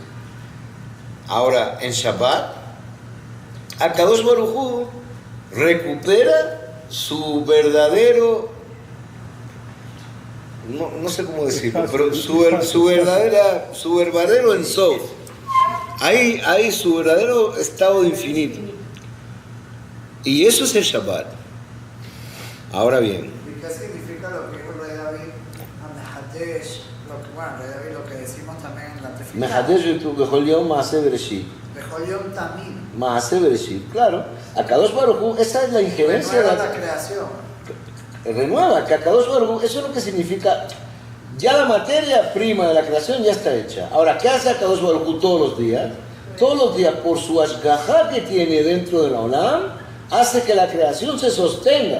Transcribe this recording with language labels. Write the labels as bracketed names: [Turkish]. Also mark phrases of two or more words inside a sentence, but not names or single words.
[Spanish] Ahora, en Shabbat, [Hebrew] הקדוש ברוך הוא [Spanish] recupera su verdadero, no sé cómo decirlo, pero su verdadero ensof. Hay su verdadero estado infinito. Y eso es el Shabbat. Ahora bien. ¿Y qué significa lo que dijo el rey David? Mehadesh, rey David, lo que decimos también en la tefilá. [Hebrew] מחדש בכל יום מעשה בראשית. בכל יום תמיד. מעשה בראשית, claro. הקדוש ברוך הוא, [Spanish] esa es la injerencia Renueva la creación. Renueva, que [Hebrew] הקדוש ברוך הוא, [Spanish] eso es lo que significa, ya la materia prima de la creación ya está hecha. Ahora, ¿qué hace [Hebrew] הקדוש ברוך הוא [Spanish] todos los días? Todos los días, por su ashgajá que tiene dentro de la Olam, hace que la creación se sostenga.